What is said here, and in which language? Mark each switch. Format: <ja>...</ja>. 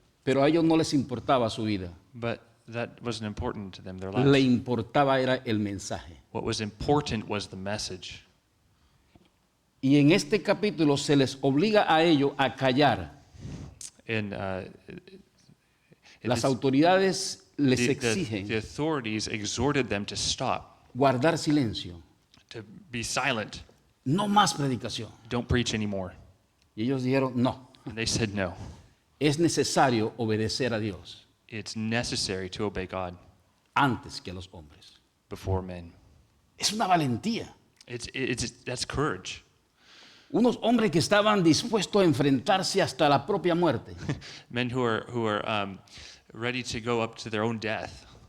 <es>pero a ellos no les importaba su vida.</es> <en>but that wasn't important to them, their</en> <es>Le</es> <en>lives.</en> <es>importaba era el mensaje.</es> <en>What was important was the message.</en> <es>Y en este capítulo se les obliga a ellos a callar.</es> <en>And</en> <es>Las autoridades les</es> <en>the</en> <es>exigen</es> <en>authorities exhorted them to stop,</en> <es>guardar silencio,</es> <en>to be silent,</en> <es>no más predicación.</es> <en>don't preach anymore.</en> <es>Y ellos dijeron, no,</es> <en>And they said, no,</en> <es>es necesario obedecer a Dios</es> <en>it's necessary to obey God</en> <es>antes que a los hombres.</es> <en>before men.</en> <es>Es una valentía.</es> <en>That's courage.</en> <es>Unos hombres que estaban dispuestos a enfrentarse hasta la propia muerte.</es> <en>Men who are ready to go up to their own death.</en>